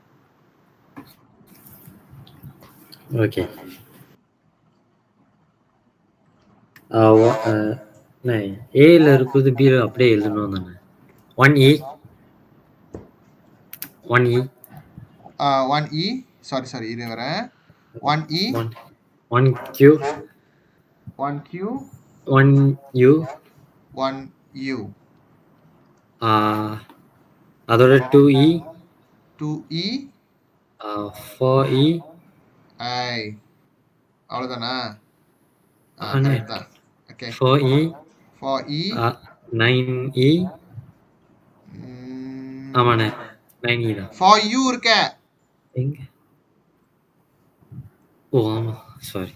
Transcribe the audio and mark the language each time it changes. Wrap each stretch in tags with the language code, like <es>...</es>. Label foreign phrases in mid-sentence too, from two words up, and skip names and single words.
<ta>ஓகே. ஏல இருக்குது பி அப்படியே எழுதணும் தானே. 1E 1E 1E, சாரி இரு வரேன். 1E 1Q 1Q 1U 1U அதோட 2E 2E 4E ஐ அவ்வளோதானா? அண்ணே கரெக்ட் தான். ஓகே 4E 4E 9E ஆமாண்ணே 9E தான். 4U இருக்க. எங்க? ஓ ஆமா சாரி.</ta>